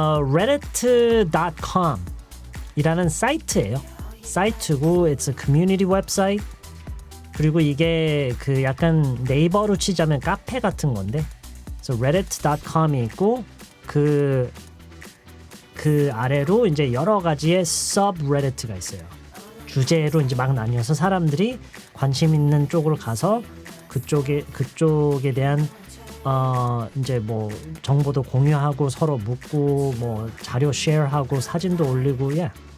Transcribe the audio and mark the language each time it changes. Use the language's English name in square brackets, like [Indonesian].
[Korean] reddit.com 이라는 사이트예요. 사이트고 [English] it's a community website. [Korean] 그리고 이게 그 약간 네이버로 치자면 카페 같은 건데 그래서 reddit.com이 있고 그 아래로 이제 여러 가지의 subreddit가 있어요. 주제로 이제 막 나뉘어서 사람들이 관심 있는 쪽으로 가서 그쪽에 대한 이제 뭐 정보도 공유하고 서로 묻고 뭐 자료 쉐어하고 사진도 올리고 yeah.